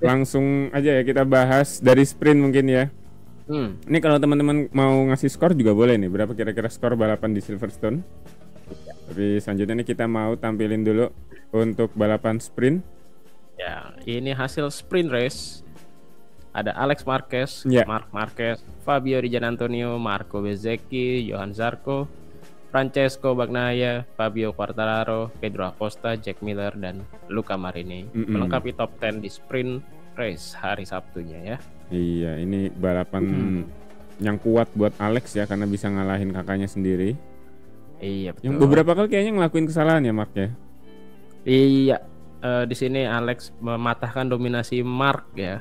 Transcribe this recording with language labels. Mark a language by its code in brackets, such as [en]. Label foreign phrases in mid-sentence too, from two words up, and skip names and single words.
[id] Langsung aja ya kita bahas dari sprint mungkin ya. Ini kalau teman-teman mau ngasih skor juga boleh nih. Berapa kira-kira skor balapan di Silverstone? Tapi selanjutnya nih kita mau tampilin dulu untuk balapan sprint. Ya, ini hasil [en] sprint race. [id] Ada Alex Marquez, Marc Marquez, Fabio Di Giannantonio, Marco Bezzecchi, Johan Zarco, Francesco Bagnaia, Fabio Quartararo, Pedro Acosta, Jack Miller, dan Luca Marini melengkapi top 10 di [en] sprint race [id] hari Sabtunya ya. Iya, ini balapan yang kuat buat Alex ya, karena bisa ngalahin kakaknya sendiri. Iya betul. Yang beberapa kali kayaknya ngelakuin kesalahan ya Mark ya. Iya, di sini Alex mematahkan dominasi Mark ya.